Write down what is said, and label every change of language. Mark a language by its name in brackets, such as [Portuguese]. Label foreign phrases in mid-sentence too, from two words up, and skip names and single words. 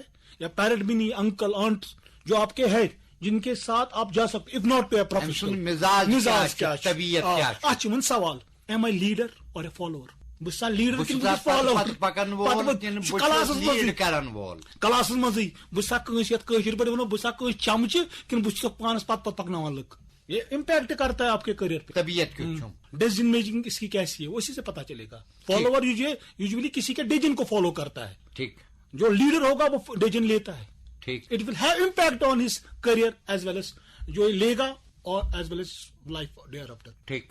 [Hindi] या पेरेंट भी नहीं, [English] uncle aunt [Hindi] जो आपके है जिनके साथ आप जा सकते, [English] if not to a professional [Hindi] मिजाज क्या तबीयत क्या अच्छा सवाल, [English] am I leader or a follower? [Kashmiri] बस [English] leader follower class [Kashmiri] मजी बस पे वो बस चमचे कि बस पानस पत पकना लुक, [Hindi] ये इम्पैक्ट करता है आपके करियर पे। तबीयत [English] decision making [Hindi] इसकी कैसी है उसी से पता चलेगा। फॉलोअर यूजुअली किसी के डिसीजन को फॉलो करता है, ठीक। जो लीडर होगा वो डिसीजन लेता है, ठीक। [English] it will have impact on his career as well as [Hindi] जो लेगा और [English] as well as life there after, [Hindi] ठीक।